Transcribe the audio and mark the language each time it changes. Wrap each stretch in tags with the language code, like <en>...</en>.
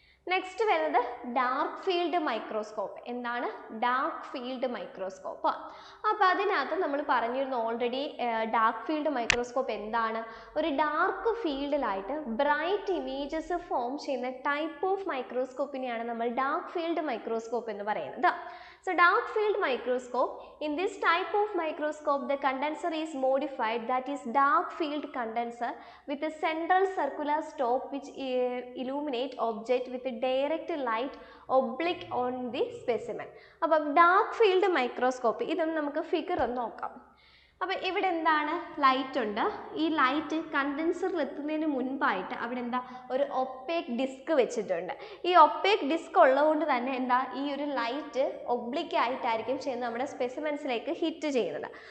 <ml>Next വരുന്നത് dark field microscope. എന്താണ് dark field microscope? അപ്പോൾ അതിനകത്ത് നമ്മൾ പറഞ്ഞിരുന്നു ഓൾറെഡി ഡാർക്ക് ഫീൽഡ് മൈക്രോസ്കോപ്പ് എന്താണ്, ഒരു ഡാർക്ക് ഫീൽഡിലായിട്ട് ബ്രൈറ്റ് ഇമേജസ് ഫോം ചെയ്യുന്ന ടൈപ്പ് ഓഫ് മൈക്രോസ്കോപ്പിനെയാണ് നമ്മൾ ഡാർക്ക് ഫീൽഡ് മൈക്രോസ്കോപ്പ് എന്ന് പറയുന്നത്.</ml> <en>So dark field microscope, in this type of microscope the condenser is modified, that is dark field condenser with a central circular stop which illuminate object with a direct light oblique on the specimen.</en> <ml>അപ്പോൾ dark field microscope ഇതൊന്ന് നമുക്ക് figure ഒന്ന് നോക്കാം. അപ്പോൾ ഇവിടെ എന്താണ് light ഉണ്ട്. ഈ ലൈറ്റ് കണ്ടൻസറിൽ എത്തുന്നതിന് മുൻപായിട്ട് അവിടെ എന്താ ഒരു ഒപ്പേക്ക് ഡിസ്ക് വെച്ചിട്ടുണ്ട്. ഈ ഒപ്പേക്ക് ഡിസ്ക് ഉള്ളതുകൊണ്ട് തന്നെ എന്താ ഈ ഒരു ലൈറ്റ് ഒബ്ലിക്ക് ആയിട്ടായിരിക്കും ചെന്ന് നമ്മുടെ സ്പെസിമെൻസിലേക്ക് ഹിറ്റ് ചെയ്യുന്നത്.</ml>